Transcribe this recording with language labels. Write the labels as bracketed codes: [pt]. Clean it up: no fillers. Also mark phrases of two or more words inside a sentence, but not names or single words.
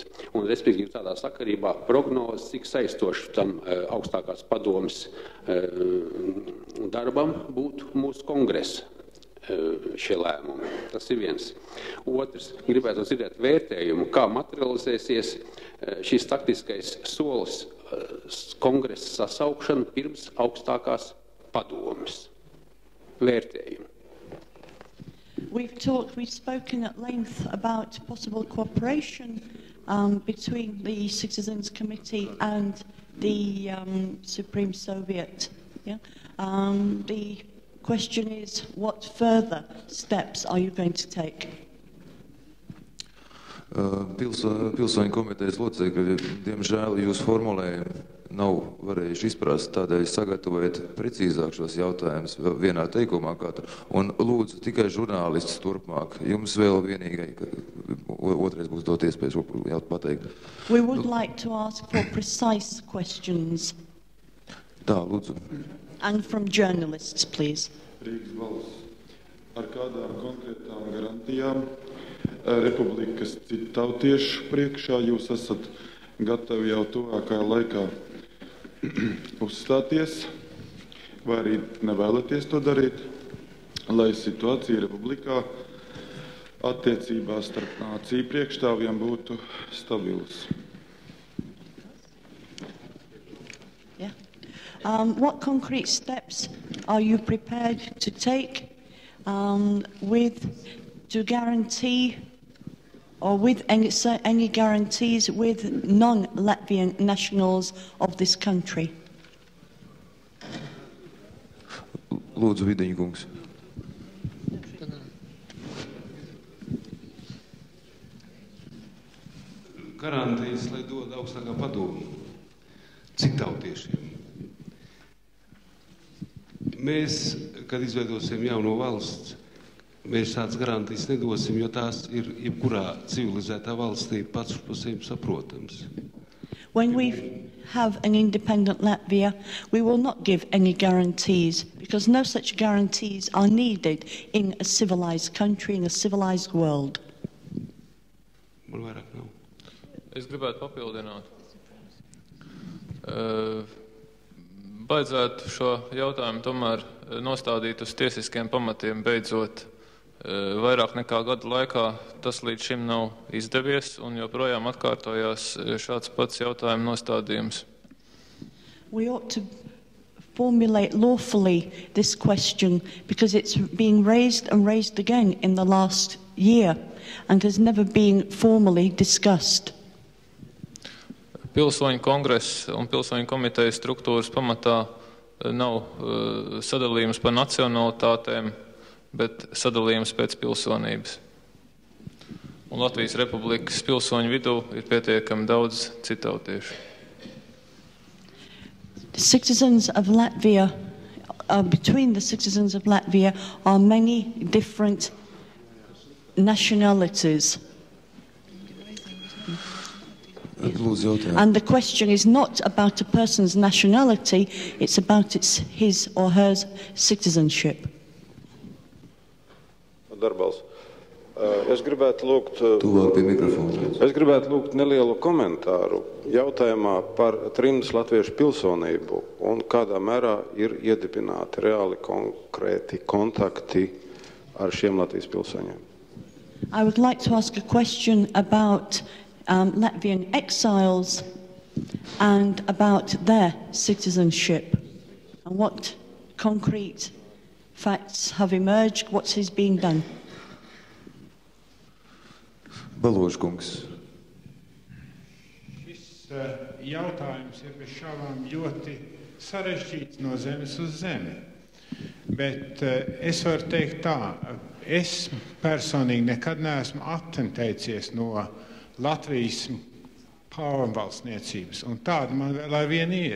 [lv] Un, respektīvi, tādā sakarībā prognozes, cik saistoši tam augstākās padomes darbam būtu mūsu kongresa šie lēmumi. Tas ir viens. Otrs, gribētu dzirdēt vērtējumu, kā materializēsies šis taktiskais solis kongresa sasaukšana pirms augstākās padomes. Vērtējumu. [en] We've spoken at length about possible cooperation between the Citizens Committee and the Supreme Soviet. Yeah? The question is, what further steps are you going to take? [lv] Pilsoņu komitejas locekļi, diemžēl jūs formulējumi nav varējuši izprast, tādēļ sagatavojiet precīzāk šos jautājumus vienā teikumā. Un lūdzu tikai žurnālistus turpmāk. Jums vēl vienīgai, otrais būs dot iespēju šo pateikt. [en] We would like to ask for precise questions. [lv] Tā, lūdzu. [en] And from journalists, please. [lv] Rīgas valsts. Ar kādām konkrētām garantijām Republikas citautiešu priekšā jūs esat gatavi jau tuvākajā laikā uzstāties, vai arī nevēlaties to darīt, lai situācija Republikā attiecībās starp nāciju priekšstāvjiem būtu stabilas? [en] Yeah. What concrete steps are you prepared to take to guarantee or with any guarantees with non-Latvian nationals of this country? [lv] Lūdzu, Vidiņa kungs. Garantijas, lai dod augstākā padomu citautiešiem. Mēs, kad izveidosim jauno valsts, mēs tādas garantijas nedosim, jo tās ir jebkurā civilizētā valstī pats par sevi saprotams. [en] When we have an independent Latvia, we will not give any guarantees because no such guarantees are needed in a civilized country, in a civilized world. [lv] Man vairāk nav. Es gribētu papildināt. Baidzētu šo jautājumu tomēr nostādīt uz tiesiskiem pamatiem beidzot. Vairāk nekā gada laikā tas līdz šim nav izdevies un joprojām atkārtojās šāds pats jautājumu nostādījums. [en] We ought to formulate lawfully this question because it's being raised and raised again in the last year and has never been formally discussed. [lv] Pilsoņu kongress un pilsoņu komitejas struktūras pamatā nav sadalījums pa nacionalitātēm, bet sadalījums pēc pilsonības. Un Latvijas Republikas pilsoņu vidū ir pietiekami daudz citautiešu. [en] Citizens of Latvia, between the citizens of Latvia are many different nationalities. And the question is not about a person's nationality, it's about his or her citizenship. [lv] Darbals, Es gribētu lūgt nelielu komentāru jautājumā par trimdas latviešu pilsonību un kādā mērā ir iedibināti reāli konkrēti kontakti ar šiem Latvijas pilsoņiem. [en] I would like to ask a question about Latvian exiles and about their citizenship and what concrete facts have emerged, what is being done. [lv] Baložkungs. Šis jautājums ir bez šaubām ļoti sarežģīts no zemes uz zemi. Bet es varu teikt tā, es personīgi nekad neesmu attentēcies no Latvijas pārvalstniecības, un tāda man vēl vien ir.